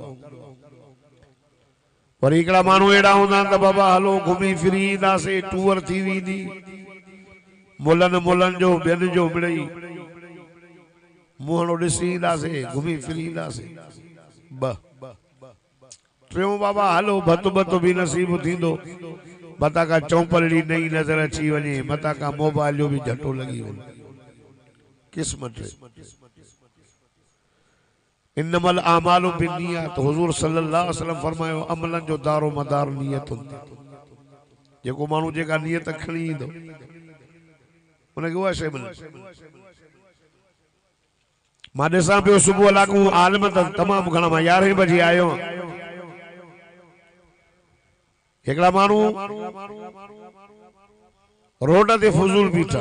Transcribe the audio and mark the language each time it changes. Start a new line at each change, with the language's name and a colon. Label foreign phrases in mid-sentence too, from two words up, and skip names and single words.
Sindhi: पर हिकिड़ा माण्हू अहिड़ा हूंदा आहिनि त बाबा हलो घुमी फिरी ईंदासीं, टूर थी वेंदी, मुलनि जो ॿियनि जो मिड़ई मुहणो ॾिसी ईंदासीं, घुमी फिरी ईंदासीं। टियों बाबा हलो भतु भतु बि नसीब थींदो, मता का चौपलड़ी नई नज़र अची वञे, मता का मोबाइल जो बि झटो लॻी वञे, क़िस्मत।
Arabic: إنما الأعمال بالنيات,
Sindhi: हुजूर
Arabic: صلى الله عليه وسلم
Sindhi: फरमायो अमलन जो दारो मदार नियत हूंदी। जेको माण्हू जेका नियत खणी ईंदो उनखे उहा शइ मिलंदी। मां ॾिसां पियो सुबुह लाकू आलिम त तमामु घणा, मां 11 बजे आयो। हिकिड़ा माण्हू रोड ते फुज़ूल बीठा।